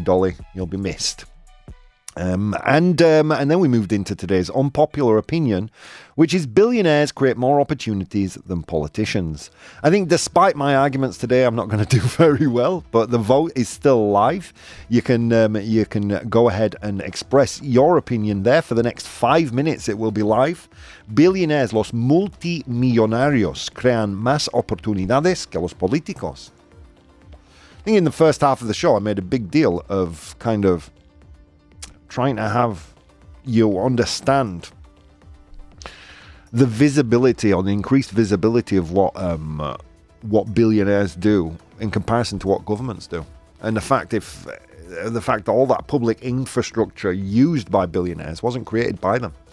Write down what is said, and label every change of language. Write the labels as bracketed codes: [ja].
[en] Dolly, you'll be missed. And then we moved into today's unpopular opinion, which is billionaires create more opportunities than politicians. I think despite my arguments today, I'm not going to do very well, but the vote is still live. You can go ahead and express your opinion there for the next 5 minutes. It will be live. [es] Billionaires, los multimillonarios, crean más oportunidades que los políticos. [en] I think in the first half of the show, I made a big deal of kind of trying to have you understand the visibility or the increased visibility of what billionaires do in comparison to what governments do, and the fact that all that public infrastructure used by billionaires wasn't created by them.